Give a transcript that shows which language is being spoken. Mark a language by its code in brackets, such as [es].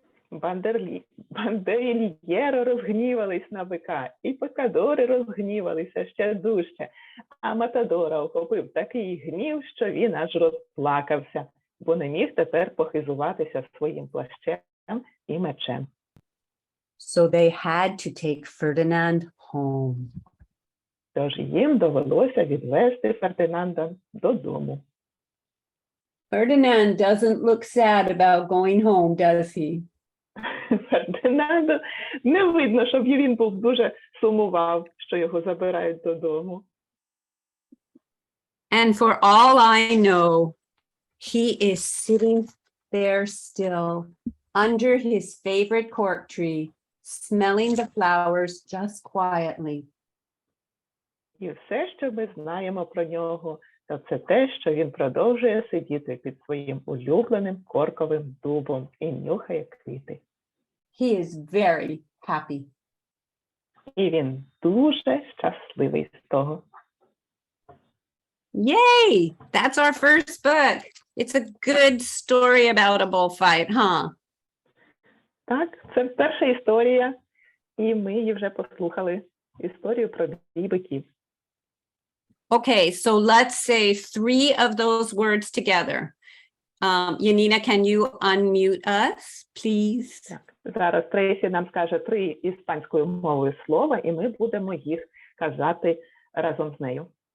[uk] Бандерільєро розгнівались на бика, і пикадори розгнівалися ще дужче, а матадора охопив такий гнів, що він аж розплакався, бо не міг тепер похизуватися своїм плащем і мечем. [en] So they had to take Ferdinand home. [uk] Тож їм довелося відвести Фердинанда додому. [en] Ferdinand doesn't look sad about going home, does he? [uk] Фердинанду не видно, щоб він був дуже сумував, що його забирають додому. [en] And for all I know, he is sitting there still under his favorite cork tree, smelling the flowers just quietly. [uk] І все, що ми знаємо про нього, то це те, що він продовжує сидіти під своїм улюбленим корковим дубом і нюхає квіти. [en] He is very happy. [uk] І він дуже щасливий з того. [en] Yay! That's our first book. It's a good story about a bullfight, huh? [uk] Так, це перша історія, і ми її вже послухали. Історію про дві биків. [en] Okay, so let's say 3 of those words together. Yanina, can you unmute us, please? [uk] Так, зараз Трейсі нам скаже 3 іспанською мовою слова, і ми будемо їх казати разом з нею.